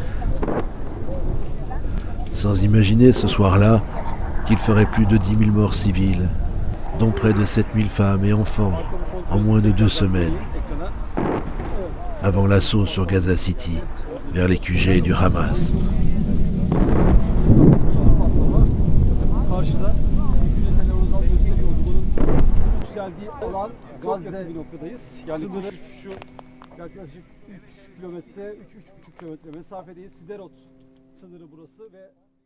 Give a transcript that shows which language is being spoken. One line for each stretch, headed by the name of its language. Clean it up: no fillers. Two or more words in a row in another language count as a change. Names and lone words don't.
French: Sans imaginer ce soir-là qu'il ferait plus de 10 000 morts civiles, dont près de 7 000 femmes et enfants en moins de 2 semaines, avant l'assaut sur Gaza City, vers les QG du Hamas.
Turkish: Karşıda televizyondan gösteriyordu. Bunun yükseldiği alan Gazze bir noktadayız. Yani şu yaklaşık 3 kilometre, 3,5 kilometre mesafedeyiz. Siderot sınırı burası ve